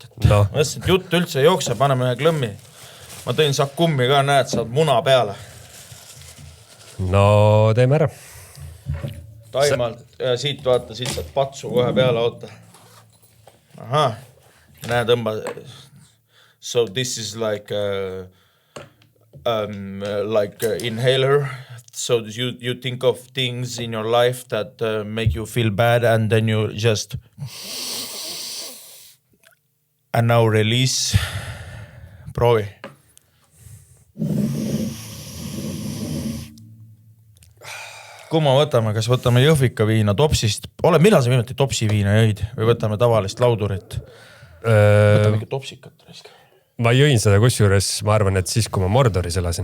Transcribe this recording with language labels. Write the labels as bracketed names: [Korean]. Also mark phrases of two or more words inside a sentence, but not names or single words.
[Estonian] No. Ma mõtlesin, et jutt üldse ei jookse, paneme ühe klõmmi. Ma tõin sakummi ka, näed, saad muna peale. No, teeme ära. Taimaalt, siit vaata, siit saad patsu kohe peale, oota. Aha, näe, tõmba. [English] So this is like inhaler. So you think of things in your life that make you feel bad and then you just... And now release. [Estonian] Proovi. Kumma võtame, kas võtame jõhvika viina topsist? Millal sa viimati topsi viina jõid? Või võtame tavalist laudurit? Võtame ikka topsikat. Ma jõin seda kusjuures, ma arvan, et siis, kui ma Mordoris elasin.